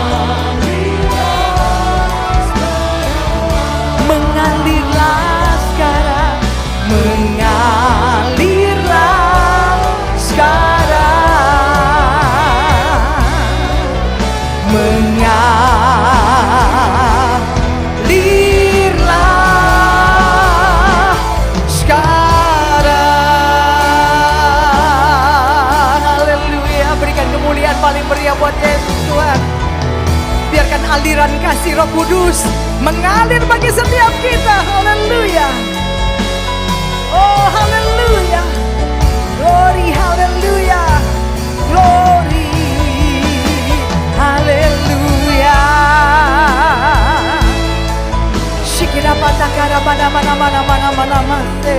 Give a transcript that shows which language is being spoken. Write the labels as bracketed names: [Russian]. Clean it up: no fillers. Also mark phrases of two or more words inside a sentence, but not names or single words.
[Indonesian] Mengalirlah sekarang, mengalirlah sekarang, mengalirlah sekarang. Haleluya, berikan kemuliaan paling meriah buat Yesus Tuhan. Biarkan aliran kasih Roh Kudus mengalir bagi setiap kita. Haleluya. Oh haleluya. Glory, haleluya. Glory, haleluya. Shikira patakara mana mana mana mana mana mase.